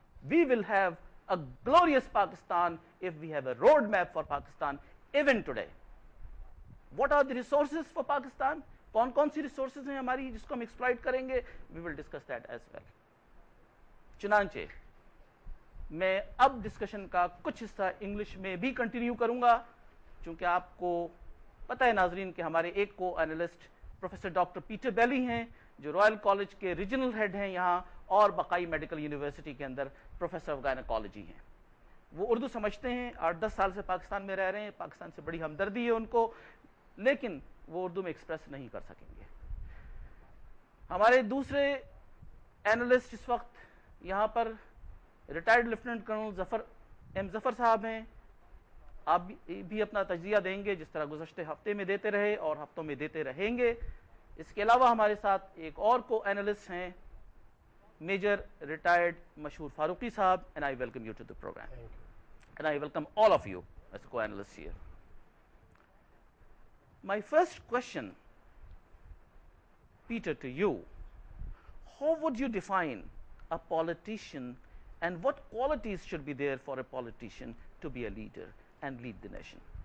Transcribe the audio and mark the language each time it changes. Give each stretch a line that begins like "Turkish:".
English: We will have a glorious Pakistan if we have a road map for Pakistan even today. What are the resources for Pakistan?
Urdu: کون کون سی resources ہیں ہماری جس کو ہم exploit کریں گے؟
English: We will discuss that as well.
Urdu: چنانچہ میں اب ڈسکشن کا کچھ حصہ انگلش میں بھی کنٹینیو کروں گا، چونکہ آپ کو پتہ ہے ناظرین کہ ہمارے ایک کو اینالسٹ پروفیسر ڈاکٹر پیٹر بیلی ہیں جو رائل کالج کے ریجنل ہیڈ ہیں یہاں، اور بقائی میڈیکل یونیورسٹی کے اندر پروفیسر آف گائنیکالوجی ہیں. وہ اردو سمجھتے ہیں، 8-10 سال سے پاکستان میں رہ رہے ہیں، پاکستان سے بڑی ہمدردی ہے ان کو، لیکن وہ اردو میں ایکسپریس نہیں کر سکیں گے. ہمارے دوسرے اینالسٹ اس وقت یہاں پر ریٹائرڈ لیفٹیننٹ کرنل ظفر صاحب ہیں. آپ بھی اپنا تجزیہ دیں گے جس طرح گزشتہ ہفتے میں دیتے رہے اور ہفتوں میں دیتے رہیں گے. اس کے علاوہ ہمارے ساتھ ایک اور کو اینالسٹ ہیں، میجر ریٹائرڈ مشہور فاروقی صاحب.
English: and I welcome you to the program. And I welcome all of you as co-analysts here. My first question, Peter, to you: how would you define a politician and what qualities should be there for a politician to be a leader and lead the nation?